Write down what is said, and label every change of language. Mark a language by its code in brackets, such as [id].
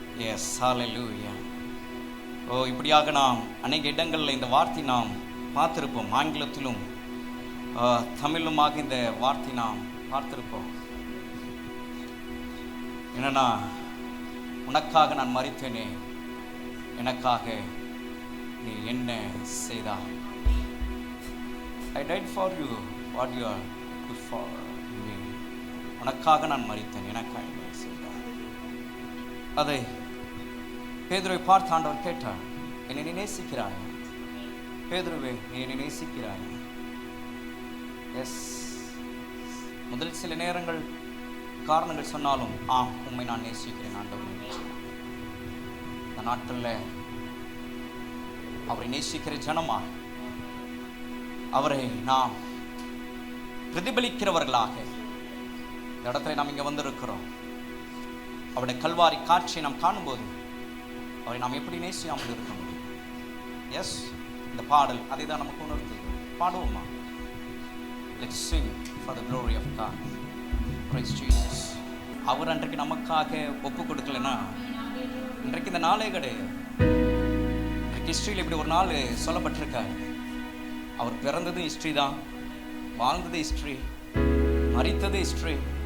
[ta] S, ஹல்லேலூயா. இப்படியாக நாம் அநேக இடங்களில் இந்த வார்த்தை நாம் பார்த்திருப்போம். ஆங்கிலத்திலும் தமிழுமாக இந்த வார்த்தை நாம் பார்த்திருப்போம். என்னன்னா, உனக்காக நான் மரித்தேனே, எனக்காக நீ என்ன செய்தாய்? [en] I died for you, what you are good for me. [ta] உனக்காக நான் மரித்தேன், எனக்காக நீ செய்தாய். அதை பேதுருவை பார்த்து ஆண்டவர் கேட்டார், என்னை நீ நேசிக்கிறாய்? பேதுருவே, நீ என்னை நேசிக்கிறாய்? எஸ், முதல் சில நேரங்கள் காரணங்கள் சொன்னாலும் உண்மை நான் நேசிக்கிறேன் ஆண்டவரே. இந்த நாட்களில் அவரை நேசிக்கிற ஜனமா, அவரை நாம் பிரதிபலிக்கிறவர்களாக இந்த இடத்துல நாம் இங்கே வந்திருக்கிறோம். அவருடைய கல்வாரி காட்சியை நாம் காணும்போது அவரை நாம் எப்படி நேசியாமல் இருக்க முடியும்? எஸ், இந்த பாடல் அதை தான் நமக்கு உணர்த்து. பாடுவோமா? [en] Let's sing for the glory of God. Praise Jesus. [ta] அவர் அன்றைக்கு நமக்காக ஒப்பு கொடுக்கலன்னா இன்றைக்கு இந்த நாளே கிடையாது. ஹிஸ்டரியில் இப்படி ஒரு நாள் சொல்லப்பட்டிருக்கார். அவர் பிறந்தது ஹிஸ்டரி தான், வாழ்ந்தது ஹிஸ்டரி, மரித்தது ஹிஸ்டரி.